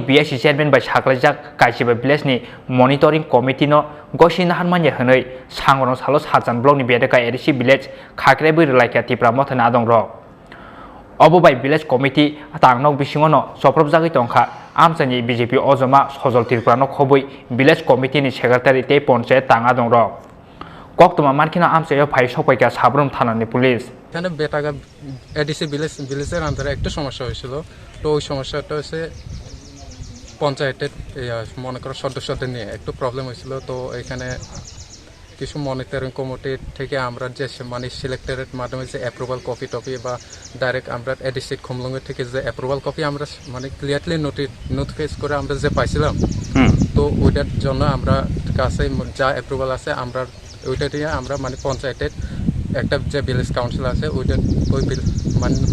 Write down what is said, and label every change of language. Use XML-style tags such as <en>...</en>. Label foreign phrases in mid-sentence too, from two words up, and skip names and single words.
<en>BSC Chairman</en> <trp>by Shaklaijak Kaichiba Village ni</trp> <en>Monitoring Committee</en> <trp>no gosina hanmanya hane Srangshalo Satchan Block ni bedeka</trp> <en>ADC Village</en> <trp>khakrebi relaika tipra mothani adong rok Obo by</trp> <en>Village Committee</en> <trp>tangnok bisingono soprobjagi tongkha amsani BJP ozoma hozol tirprano khoboi</trp> <en>Village Committee</en> <trp>ni Secretary te Panchayat tanga dong ro koktoma markina amsayo phai sopaika sabrum thanani police</trp> <bn>এখানে বেটাগা</bn> <en>ADC village</en> <bn>আন্ডারে একটা সমস্যা হয়েছিল তো ওই সমস্যাটা হচ্ছে পঞ্চায়েতের মনে করো সদস্যদের নিয়ে একটু প্রবলেম হয়েছিল তো এখানে কিছু</bn> <en>monitoring committee</en> <bn>থেকে আমরা যে মানে সিলেক্টেড মাধ্যমে যে</bn> <en>approval copy</en> <bn>টপি বা ডাইরেক্ট আমরা এডিসি খুমলুঙ্গের থেকে যে</bn> <en>approval copy</en> <bn>আমরা মানে</bn> <en>clearly notifies</en> <bn>করে আমরা যে পাইছিলাম তো ওইটার জন্য আমরা কাছে যা অ্যাপ্রুভাল আছে আমরা ওইটা দিয়ে আমরা মানে পঞ্চায়েতের একটা যে</bn> <en>village council</en> <bn>আছে ওইটা ওই মানে</bn>